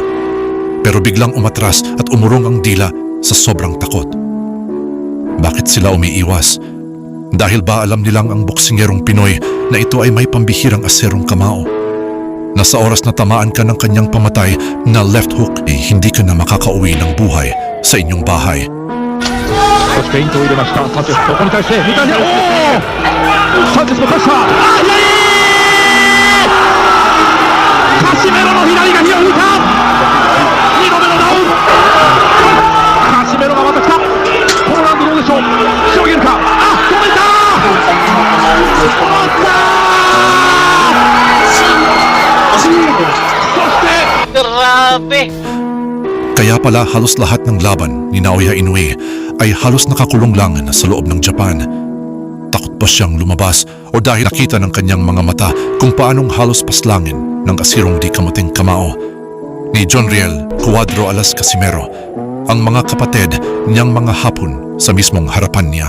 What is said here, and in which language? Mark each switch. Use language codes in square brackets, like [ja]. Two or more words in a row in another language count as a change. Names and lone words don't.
[tl] Pero biglang umatras at umurong ang dila sa sobrang takot. Bakit sila umiiwas? Dahil ba alam nilang ang boksingerong Pinoy na ito ay may pambihirang aserong kamao? Na sa oras na tamaan ka ng kanyang pamatay na [en] left hook, [tl] hindi ka na makakauwi ng buhay sa inyong bahay. [ja] そしてフェイントを入れましたサンチェス、ここに対して三谷、おおサンチェスも返した、あ左カシメロの左が火を吹いた、2度目のダウン、カシメロがまた来た、このラウンドどうでしょう、しのげるか、あ止めた止まったそして [tl] Grabe! Kaya pala halos lahat ng laban ni Naoya Inoue ay halos nakakulong lang sa loob ng Japan. Takot pa siyang lumabas o dahil nakita ng kanyang mga mata kung paanong halos paslangin ng asirong di kamuting kamao ni John Riel Cuadro Alas Casimero ang mga kapatid niyang mga Hapon sa mismong harapan niya.